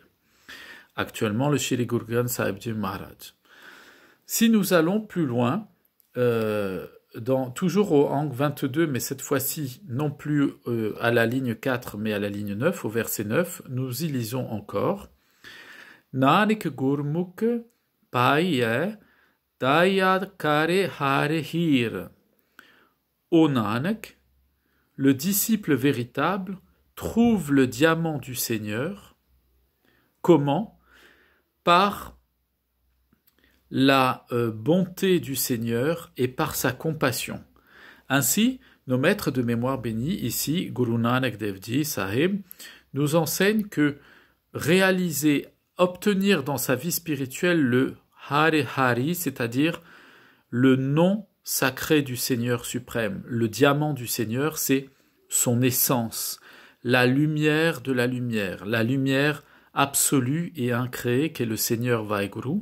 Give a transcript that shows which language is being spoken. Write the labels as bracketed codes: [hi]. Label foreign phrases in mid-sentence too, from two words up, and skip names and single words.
[fr] Actuellement, le Shri Guru Granth Sahib Ji Maharaj. Si nous allons plus loin, toujours au Ang 22, mais cette fois-ci non plus à la ligne 4, mais à la ligne 9, au verset 9, nous y lisons encore [pa] ਨਾਨਕ ਗੁਰਮੁਖਿ ਪਾਈਐ ਦਇਆ ਕਰੇ ਹਰਿ ਹੀਰੁ. [fr] Ô Nanak, le disciple véritable trouve le diamant du Seigneur. Comment? Par la bonté du Seigneur et par sa compassion. Ainsi, nos maîtres de mémoire bénis, ici, Guru Nanak Dev Ji Sahib, nous enseignent que obtenir dans sa vie spirituelle le [pa] ਹਰਿ ਹਰਿ, [fr] c'est-à-dire le nom sacré du Seigneur suprême, le diamant du Seigneur, c'est son essence, la lumière de la lumière absolue et incréée qu'est le Seigneur Vaheguru.